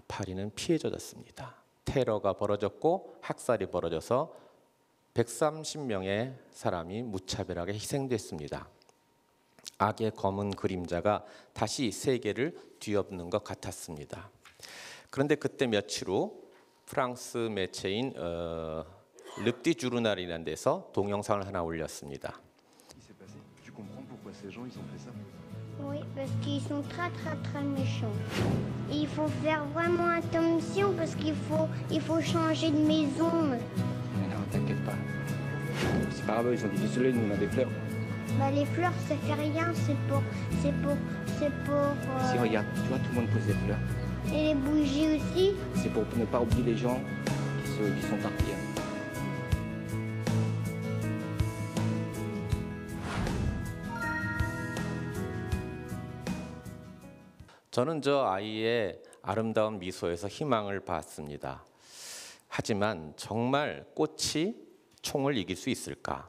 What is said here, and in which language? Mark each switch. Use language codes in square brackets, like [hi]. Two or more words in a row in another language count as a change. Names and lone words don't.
[ko] 파리는 피에 젖었습니다. 테러가 벌어졌고 학살이 벌어져서 130명의 사람이 무차별하게 희생됐습니다. 악의 검은 그림자가 다시 세계를 뒤엎는 것 같았습니다. 그런데 그때 며칠 후 프랑스 매체인 르띠 주르날이라는 데서 동영상을 하나 올렸습니다. [fr] Oui, parce qu'ils sont très méchants. Il faut faire vraiment attention parce qu'il faut changer de maison. Mais non, t'inquiète pas. C'est pas grave, ils ont dit du soleil, nous on a des fleurs. Bah les fleurs ça fait rien, c'est pour c'est pour... Si regarde, tu vois, tout le monde pose des fleurs. Et les bougies aussi. C'est pour ne pas oublier les gens qui sont partis. [ko] 저는 저 아이의 아름다운 미소에서 희망을 봤습니다. 하지만 정말 꽃이 총을 이길 수 있을까?